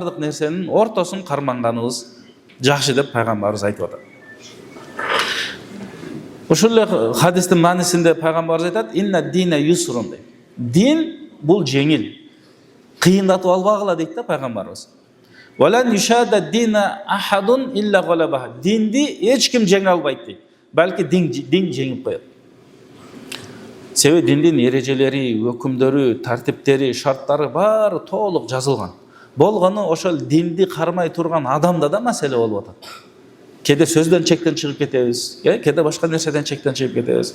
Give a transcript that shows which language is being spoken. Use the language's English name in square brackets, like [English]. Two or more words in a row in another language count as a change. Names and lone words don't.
[Kyrgyz] Ошондон бардык нерсенин ортосун карманганыбыз жакшы деп пайгамбарыбыз айтып атат. Ошол эле хадистин маанисинде пайгамбарыбыз айтат: [Arabic] "إن الدين يسر" [Kyrgyz] дейт. Дин бул жеңил. Кыйындатып албагыла дейт да пайгамбарыбыз. [Arabic] "ولن يشاد الدين أحد إلا غلبه." [Kyrgyz] Динди эч ким жеңе албайт дейт. Балки дин жеңип коет. Себеби диндин эрежелери, өкүмдөрү, тартиптери, шарттары баары толук жазылган. Болгону ошол динди кармай турган адамда да маселе болуп атат. Кеде сөздөн чектен чыгып кетебиз, кеде башка нерседен чектен чыгып кетебиз.